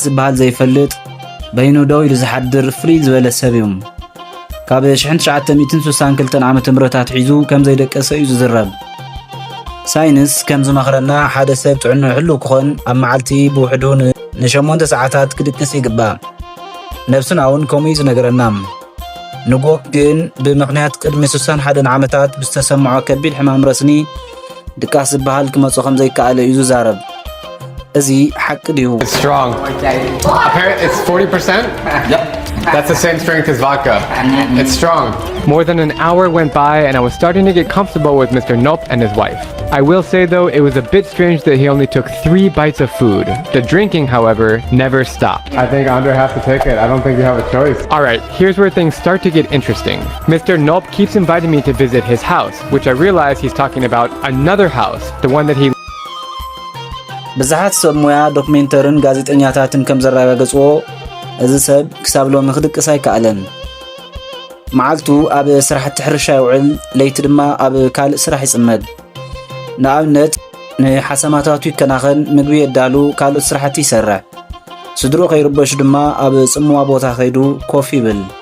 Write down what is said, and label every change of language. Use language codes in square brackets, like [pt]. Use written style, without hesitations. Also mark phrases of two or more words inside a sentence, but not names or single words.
[ti] ዝበሃል ዘይፈልጥ በይኑ ደው ኢሉ ዝሓድር ፍልይ ዝበለ ሰብ እዩ ካብ 1962 ዓመተ ምህረታት ሒዙ ከም ዘይደቀሰ እዩ ዝዝረብ ሳይንስ ከም ዝመኽረና ሓደ ሰብ ጥዕንኡ ሕልው ክኾን ኣብ መዓልቲ ብውሕዱ ን8 ሰዓታት ክድቅስ ይግባእ ነብስና እውን ከምኡ እዩ ዝነገረና ንጎክ ግን ብምኽንያት ቅድሚ 61 ዓመታት ብዝተሰምዖ ከቢድ ሕማም ረስኒ ድቃስ ዝበሃል ክመፅኦ ከም ዘይከኣለ እዩ ዝዛረብ እዚ ሓቂ ድዩ? [en] It's strong. Apparently it's 40%? Yep. That's the same strength as vodka. It's strong. More than an hour went by and I was starting to get comfortable with Mr. Nup and his wife. I will say though, it was a bit strange that he only took 3 bites of food. The drinking, however, never stopped. I think Andre has to take it. I don't think you have a choice. Alright, here's where things start to get interesting. Mr. Nup keeps inviting me to visit his house, which I realize he's talking about another house, the one that he [ti] ብዙሓት ሰብ ሞያ ዶክሜንተርን ጋዜጠኛታትን ከም ዘረጋገጽዎ እዚ ሰብ ክሳብ ሎሚ ክድቅስ ኣይከኣለን መዓልቱ ኣብ ስራሕቲ ሕርሻ ይውዕል ለይቲ ድማ ኣብ ካልእ ስራሕ ይጽመድ ንኣብነት ንሓሰማታቱ ይከናኸን ምግቢ የዳሉ ካልኦት ስራሕቲ ይሰርሕ ስድሮ ከይርበሹ ድማ ኣብ ጽምዋ ቦታ ኸይዱ ኮፍ ይብል